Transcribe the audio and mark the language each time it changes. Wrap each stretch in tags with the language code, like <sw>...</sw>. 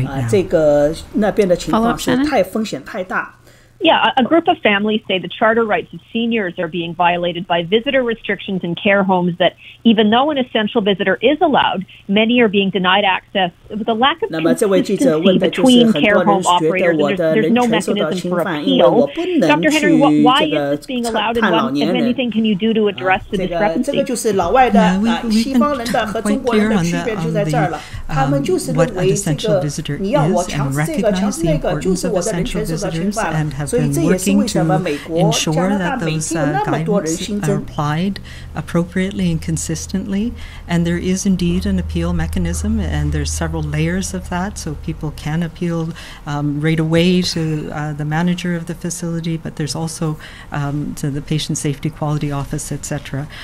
<zh>这个那边的情况是风险太大。</zh> <en>Yeah, a group of families say the charter rights of seniors are being violated by visitor restrictions in care homes that, even though an essential visitor is allowed, many are being denied access with a lack of consistency between care home operators, and there's no mechanism for appeal. Dr. Henry, why is this being allowed, and what, if anything, can you do to address the discrepancy?</en> <zh>这个就是老外的西方人的和中国人的区别就在这儿了。他们就是认为这个你要我强制这个强制那个，就是我的人权受到侵犯了。</zh> <en>have been working to ensure that those guidelines are applied appropriately and consistently. And there is indeed an appeal mechanism, and there's several layers of that, so people can appeal right away to the manager of the facility, but there's also to the Patient Safety Quality Office, etc.</en>